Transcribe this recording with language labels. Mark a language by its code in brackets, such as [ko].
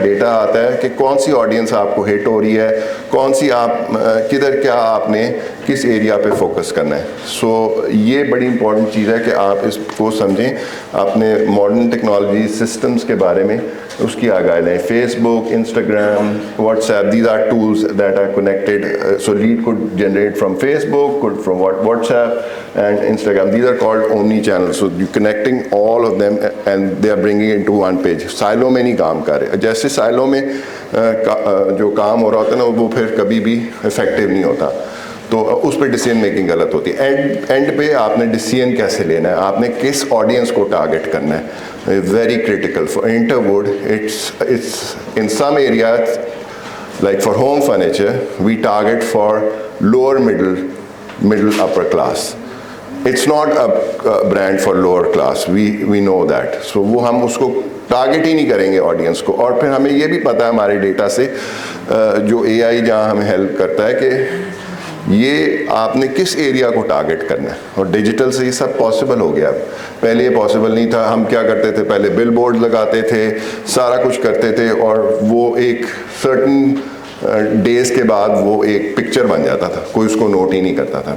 [ur] Data آتا ہے کہ کون سی آڈینس آپ کو ہٹ ہو رہی ہے, کون سی آپ کدھر کیا آپ نے کس ایریا پہ فوکس کرنا ہے. سو یہ بڑی امپورٹنٹ چیز ہے کہ آپ اس کو سمجھیں, اپنے ماڈرن ٹیکنالوجی سسٹمز کے بارے میں اس کی آگاہی لیں. [en] Facebook, Instagram, WhatsApp, these are tools that are connected. So lead could generate from Facebook, could from WhatsApp and Instagram. These are called omni channels. So you're connecting all of them and they are bringing it into one page. [ur] سائلوں میں نہیں کام کر رہے. جیسے سائلوں میں جو کام ہو رہا ہوتا ہے نا وہ پھر کبھی بھی افیکٹو نہیں ہوتا, تو اس پہ ڈیسیژن میکنگ غلط ہوتی ہے. اینڈ پہ آپ نے ڈیسیژن کیسے لینا ہے, آپ نے کس آڈینس کو ٹارگٹ کرنا ہے, [en] Very critical. For Interwood it's in some areas like for home furniture we target for lower middle upper class. It's not a brand for lower class, we know that. [ur] So وہ ہم اس کو target ہی نہیں کریں گے audience کو. اور پھر ہمیں یہ بھی پتہ ہے ہمارے ڈیٹا سے جو AI جہاں ہمیں ہیلپ کرتا ہے کہ یہ آپ نے کس ایریا کو ٹارگٹ کرنا ہے. اور ڈیجیٹل سے یہ سب پاسبل ہو گیا. پہلے یہ پاسبل نہیں تھا. ہم کیا کرتے تھے, پہلے بل بورڈ لگاتے تھے, سارا کچھ کرتے تھے, اور وہ ایک سرٹن ڈیز کے بعد وہ ایک پکچر بن جاتا تھا, کوئی اس کو نوٹ ہی نہیں کرتا تھا.